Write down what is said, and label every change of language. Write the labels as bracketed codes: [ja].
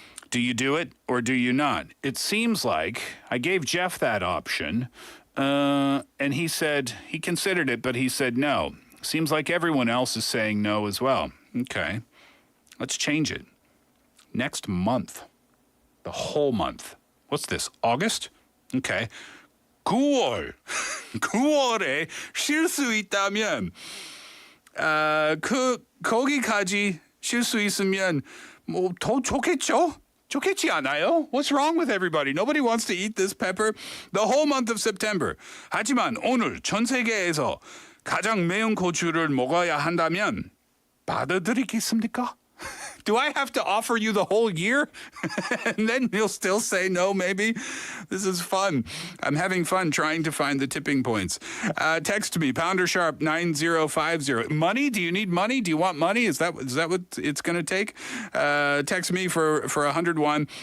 [en] Do you do it or do you not? It seems like I gave Jeff that option, and he said he considered it, but he said no. Seems like everyone else is saying no as well. Okay, let's change it. Next month, the whole month. What's this, August? Okay. [ko] 9월. 9월에 쉴 수 있다면, 거기까지 쉴 수 있으면, 더 좋겠죠? 좋겠지 않아요? [en] What's wrong with everybody? Nobody wants to eat this pepper. The whole month of September. [ko] 하지만 오늘 전 세계에서 가장 매운 고추를 먹어야 한다면 받아들이겠습니까? [en] Do I have to offer you the whole year? And then you'll still say no, maybe? This is fun. I'm having fun trying to find the tipping points. Text me, pounder sharp 9050. Money? Do you need money? Do you want money? Is that what it's going to take? Text me for 101.